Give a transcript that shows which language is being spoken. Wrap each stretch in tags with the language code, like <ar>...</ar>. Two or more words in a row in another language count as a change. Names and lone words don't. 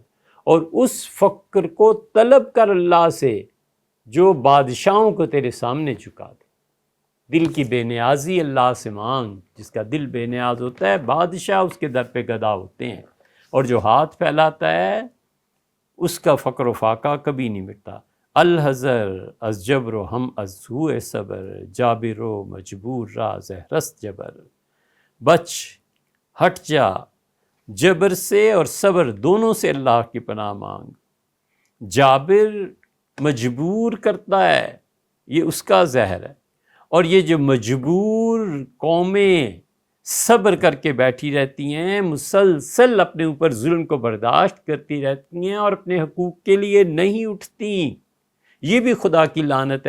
<ur>اور اس فقر کو طلب کر اللہ سے جو بادشاہوں کو تیرے سامنے چکا دے. دل کی بے نیازی اللہ سے مانگ. جس کا دل بے نیاز ہوتا ہے بادشاہ اس کے در پہ گدا ہوتے ہیں، اور جو ہاتھ پھیلاتا ہے اس کا فقر و فاقہ کبھی نہیں مٹتا.</ur> <fa>الحذر از جبر و ہم از سوء صبر، جابر و مجبور را زہرست جبر.</fa> <ur>بچ، ہٹ جا جبر سے اور صبر دونوں سے اللہ کی پناہ مانگ. جابر مجبور کرتا ہے، یہ اس کا زہر ہے. اور یہ جو مجبور قومیں صبر کر کے بیٹھی رہتی ہیں، مسلسل اپنے اوپر ظلم کو برداشت کرتی رہتی ہیں اور اپنے حقوق کے لیے نہیں اٹھتی، یہ بھی خدا کی لعنت ہے.</ur>